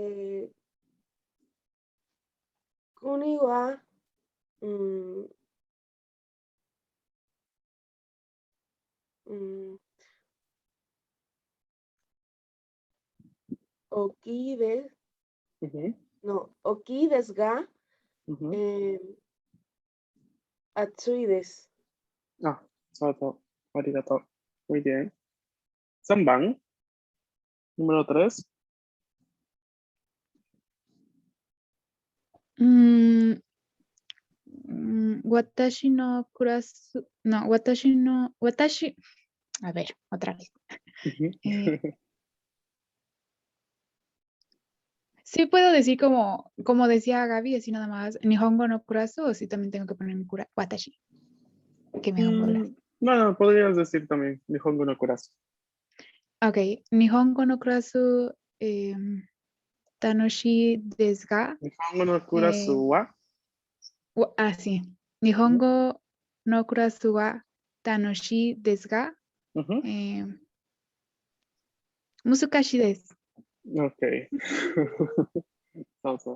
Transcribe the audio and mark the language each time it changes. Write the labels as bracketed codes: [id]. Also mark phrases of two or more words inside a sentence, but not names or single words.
[ja] 国は mm、mm、おきで, Ujú. no, おきですが Ujú. 暑いです. Ah, Sato. Arigato. [es] Muy bien. Sanban. Número 3. [ja] Mm、私のクラス. [es] No, Watashi. A ver, otra vez. Eh, sí puedo decir como decía Gaby, así nada más, [ja] 日本語のクラス, [es] o sí también tengo que poner mi watashi, que me hago bolas. No, podrías decir también [ja] 日本語のクラス. Ok、日本語のクラス楽しいですが, 日本語のクラスは. [es] sí. Ujú. [ja] 日本語のクラスは楽しいですが, Ujú. むすかしです. Ok. そうそう。